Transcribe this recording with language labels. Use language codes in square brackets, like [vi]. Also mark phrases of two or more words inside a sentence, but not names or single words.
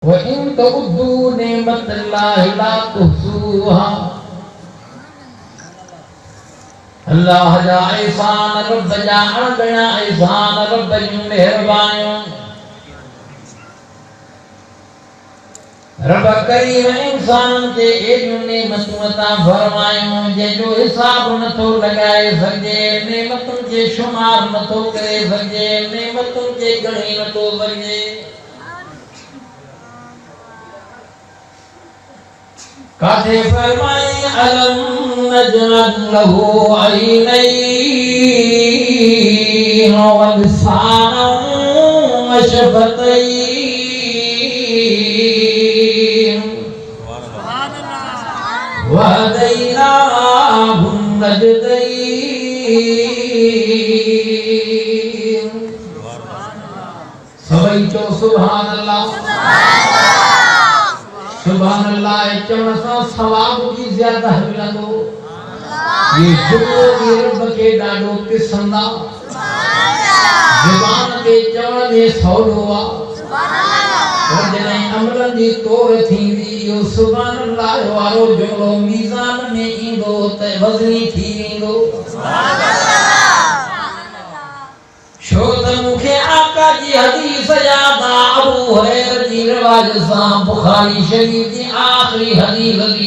[ar] وَإِن تَعُدُّوا نِعْمَةَ اللَّهِ لَا تُحْصُوهَا [sd] अल्लाह जा एहसान रब जा अणगणा एहसान रब जूं मेहरबानियूं रब करीम इंसान के एॾियूं नेमतूं अता फरमायूं जंहिंजो हिसाब नथो लॻाए सघिजे नेमतुनि खे शुमार नथो करे सघिजे नेमतुनि खे ॻणे नथो सघिजे काथे फरमाई [ar] ألم نجعل له عينين ولسانا و وشفتين وهديناه النجدين [sd] सभई चो [ar] سبحان الله سبحان الله [sd] चवण सां सवाब की ज्यादा मिलंदो ये जुमलो भी रब के ॾाढो पसंद आ ज़ुबान ते चवण में सवलो आ पर जॾहिं अमलनि जी तोड़ थींदी इहो [ar] سبحان الله [sd] वारो जुमलो मीज़ान में ईंदो त वज़नी थी वेंदो शो त मूंखे आका जी हदीस याद आ अबू हुरैरा जी रिवाज सां बुखारी शरीफ जी आखिरी हदीस दी